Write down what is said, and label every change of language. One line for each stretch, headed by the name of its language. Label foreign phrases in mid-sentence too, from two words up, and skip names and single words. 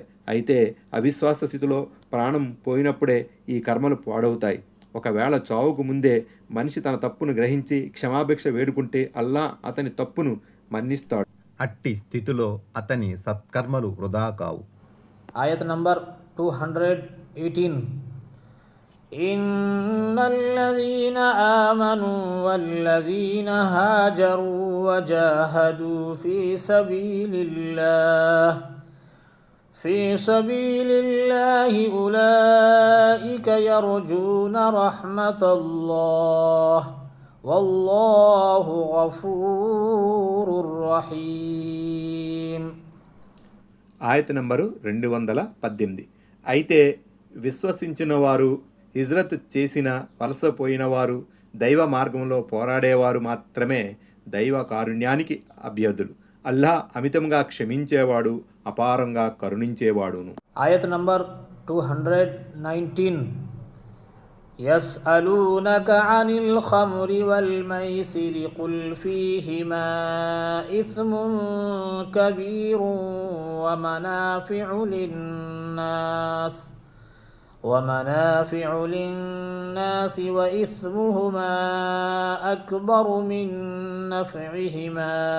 Telugu: అయితే అవిశ్వాస స్థితిలో ప్రాణం పోయినప్పుడే ఈ కర్మలు పాడవుతాయి. ఒకవేళ చావుకు ముందే మనిషి తన తప్పును గ్రహించి క్షమాభిక్ష వేడుకుంటే అల్లా అతని తప్పును మన్నిస్తాడు. అట్టి స్థితిలో అతని సత్కర్మలు వృధా కావు. ఆయత్ నంబర్ 218.
Arabic: إن الذين آمنوا والذين هاجروا وجاهدوا في سبيل الله أولئك يرجون رحمة الله والله غفور رحيم.
Telugu: ఆయత నంబరు 218. అయితే విశ్వసించిన వారు, హిజ్రత్ చేసిన, వలసపోయిన వారు, దైవ మార్గంలో పోరాడేవారు మాత్రమే దైవ కారుణ్యానికి అభ్యర్థులు. అల్లా అమితంగా క్షమించేవాడు, అపారంగా కరుణించేవాడును. ఆయత్ నంబర్ 219.
Arabic: يسألونك عن الخمر والميسر قل فيهما إثم كبير ومنافع للناس وإثمهما أكبر من نفعهما